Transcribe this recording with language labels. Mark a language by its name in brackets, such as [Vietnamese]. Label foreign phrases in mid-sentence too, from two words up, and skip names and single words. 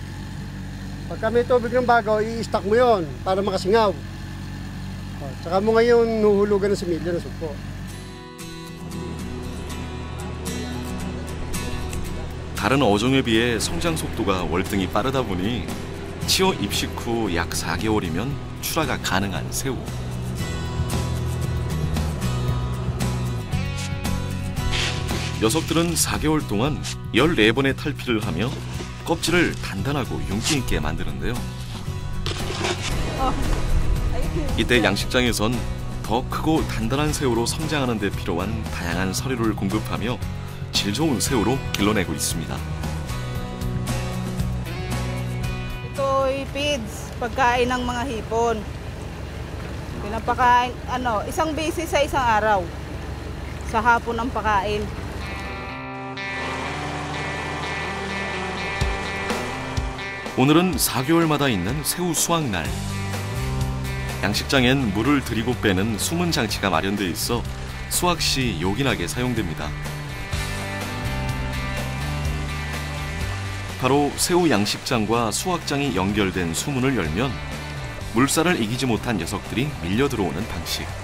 [Filipino] Pagka may tubig ng bago, i-stack mo yon para makasingaw. Tsaka mo ngayon nuhulugan ng similya ng sugpo. [Korean] 다른 어종에 비해 성장 속도가 월등히 빠르다 보니 치어 입식 후 약 4개월이면 출하가 가능한 새우. 녀석들은 4개월 동안 14번의 탈피를 하며 껍질을 단단하고 윤기 있게 만드는데요. 이때 양식장에선 더 크고 단단한 새우로 성장하는 데 필요한 다양한 서류를 공급하며 질 좋은 새우로 길러내고 있습니다. [Filipino] Ito'y feeds, pagkain ng mga hipon. Pinapakain, isang beses sa isang araw. Sa hapon ang pakain. [Korean] 오늘은 4개월마다 있는 새우 수확날. 양식장엔 물을 들이고 빼는 숨은 장치가 마련돼 있어 수확 시 요긴하게 사용됩니다. 바로 새우 양식장과 수확장이 연결된 수문을 열면 물살을 이기지 못한 녀석들이 밀려 들어오는 방식.